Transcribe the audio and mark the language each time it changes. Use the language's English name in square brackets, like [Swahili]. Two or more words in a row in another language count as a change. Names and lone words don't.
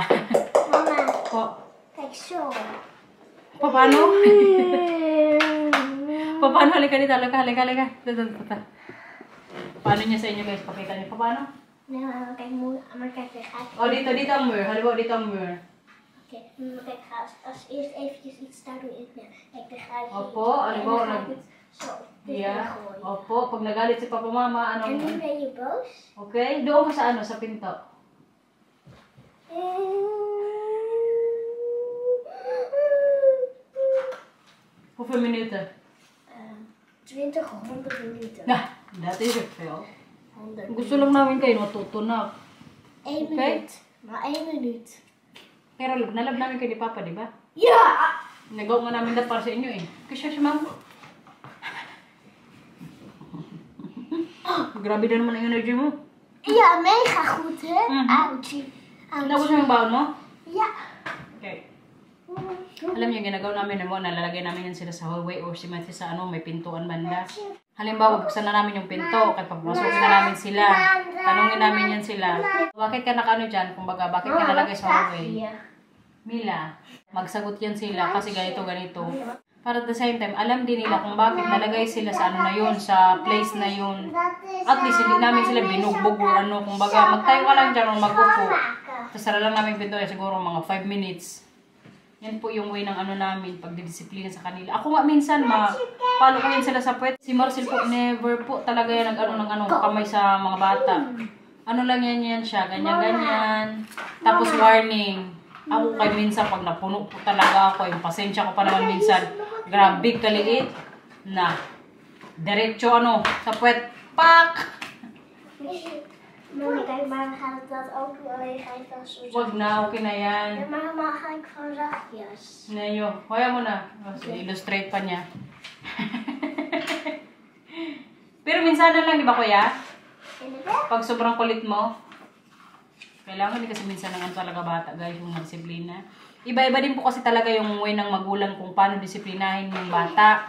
[Filipino] Mama. Po. Like so. Paano? Paano? Halika dito. Halika. Paano niya sa inyo guys? Pakita niyo. Paano? [English] No, I'm [Dutch] kijken. [Filipino] O, dito ang mirror. Halimbawa, dito ang mirror. [Dutch] Oké, kijk, als eerst eventjes iets daar doen. Kijk, dan ga ik [Filipino] Opo, halimbawa, [Dutch] zo. [English] Yeah. [Filipino] Opo, pag nagalit si Papa Mama, [Dutch] En nu ben je boos. [Filipino] Okay, doon ka sa sa pinto. [Dutch] Hoeveel minuten? 20, 100 minuten. Nah, dat is het veel. 100 [Filipino] Gusto lang namin kayo matutunan. 1 [English] Okay. [Dutch] minuut. Maar 1 minuut. [Filipino] Pero nalab namin kayo ni Papa, di ba? [Dutch] Ja! [Filipino] Nagawa nga namin na para sa inyo eh. Kasi siya mama. Grabe na naman ang energy mo. [Dutch] Ja, mega goed, hè? Ouchie. [Filipino] Tapos yung baon mo? [Dutch] Ja. [English] Okay. [Filipino] Alam niyo, ginagawa namin nalalagay namin yan sila sa hallway or si Matthew sa may pintuan banda. Halimbawa, buksan na namin yung pinto, kaya pagpasukin na namin sila. Tanungin namin yan sila. Bakit ka dyan? Kumbaga, bakit ka nalagay sa hallway? Mila, magsagot yan sila kasi ganito. Para [English] at the same time, [Filipino] alam din nila kung bakit nalagay sila sa na yun, sa [English] place na yun. [Filipino] At least, hindi namin sila binugbog o kumbaga, magtayo ka lang dyan o mag-upo. Tapos sara lang namin pinto siguro mga 5 minutes. Yan po yung way ng namin, pagdidisiplina sa kanila. Ako nga minsan, palo ko yan sila sa puwet. Si Marcel po, never po talaga yan ng kamay sa mga bata. Lang yan siya, ganyan. Tapos warning. Ako kay minsan, pag napuno po talaga ako, yung pasensya ko pa naman minsan, grabe kaliit na. Diretso sa puwet, pak! [Dutch] Mama, kijk, maar dan gaat het dat ook doen. Alleen ga je dan zo zacht. [Filipino] Wag na, okay na yan. [Dutch] Ja, maar dan ga ik gewoon zachtjes. [Filipino] Ngayon, kaya mo na. Illustrate pa niya. Pero minsan lang, di ba kuya? Pag sobrang kulit mo, kailangan din kasi minsan lang talaga bata guys, yung disiplina. Iba-iba din po kasi talaga yung way ng magulang kung paano disiplinahin yung bata.